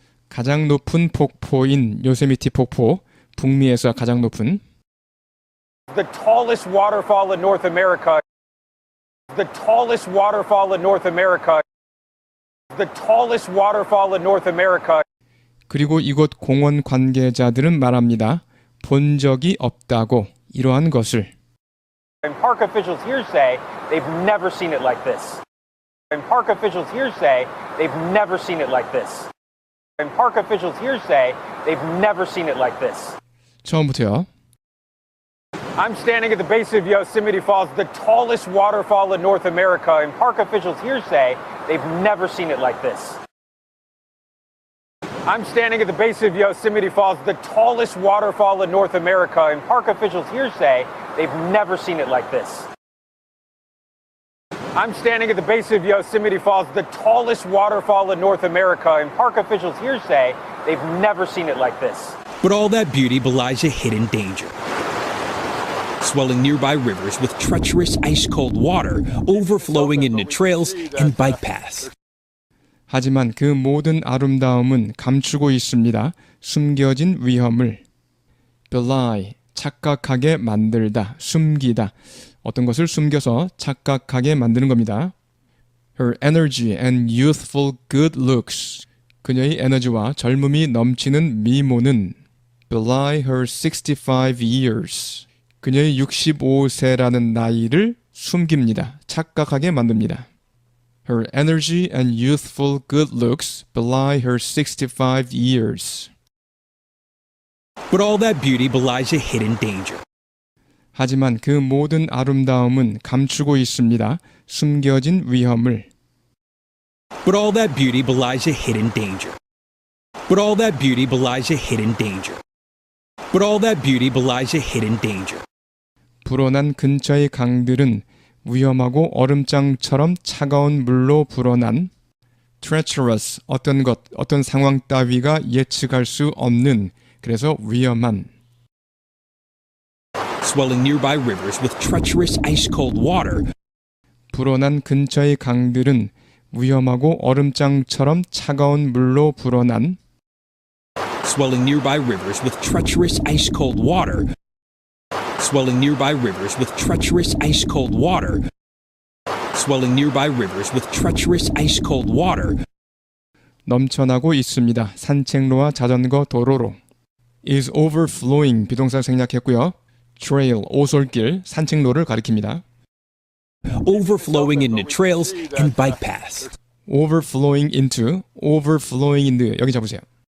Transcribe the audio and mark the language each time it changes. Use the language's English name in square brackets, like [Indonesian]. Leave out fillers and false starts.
[Korean] 가장 높은 폭포인 요세미티 폭포 북미에서 가장 높은 [English] The tallest waterfall in North America. The tallest waterfall in North America. The tallest waterfall in North America. [Korean] 그리고 이곳 공원 관계자들은 말합니다. 본 적이 없다고 이러한 것을 [English] And park officials here say they've never seen it like this. And park officials here say they've never seen it like this. And park officials here say they've never seen it like this. [Korean] 처음부터요. [English] I'm standing at the base of Yosemite Falls, the tallest waterfall in North America, and park officials here say they've never seen it like this. I'm standing at the base of Yosemite Falls, the tallest waterfall in North America, and park officials here say they've never seen it like this. I'm standing at the base of Yosemite Falls, the tallest waterfall in North America, and park officials here say they've never seen it like this. But all that beauty belies a hidden danger. Swelling nearby rivers with treacherous ice-cold water overflowing into trails and bike paths. [Korean] 하지만 그 모든 아름다움은 감추고 있습니다. 숨겨진 위험을 belie, 착각하게 만들다, 숨기다. 어떤 것을 숨겨서 착각하게 만드는 겁니다. [English] Her energy and youthful good looks. [Korean] 그녀의 에너지와 젊음이 넘치는 미모는 [English] belie her 65 years. [Korean] 그녀의 65세라는 나이를 숨깁니다. 착각하게 만듭니다. [English] Her energy and youthful good looks belie her 65 years. But all that beauty belies a hidden danger. [Korean] 하지만 그 모든 아름다움은 감추고 있습니다. 숨겨진 위험을. [English] But all that beauty belies a hidden danger. But all that beauty belies a hidden danger. But all that beauty belies a hidden danger. [Korean] 불어난 근처의 강들은 위험하고 얼음장처럼 차가운 물로 불어난 treacherous, 어떤 것, 어떤 상황 따위가 예측할 수 없는, 그래서 위험한. [English] Swelling nearby rivers with treacherous ice-cold water, [Korean] 불어난 근처의 강들은 위험하고 얼음장처럼 차가운 물로 불어난 [English] swelling nearby rivers with treacherous ice-cold water, swelling nearby rivers with treacherous ice-cold water, swelling nearby rivers with treacherous ice-cold water, [Korean] 넘쳐나고 있습니다. 산책로와 자전거 도로로. [English] is overflowing [Korean] 비동사 생략했고요. trail, 오솔길, 산책로를 가리킵니다. [English] overflowing into trails and bike paths, overflowing into [Korean] 여기 잡으세요.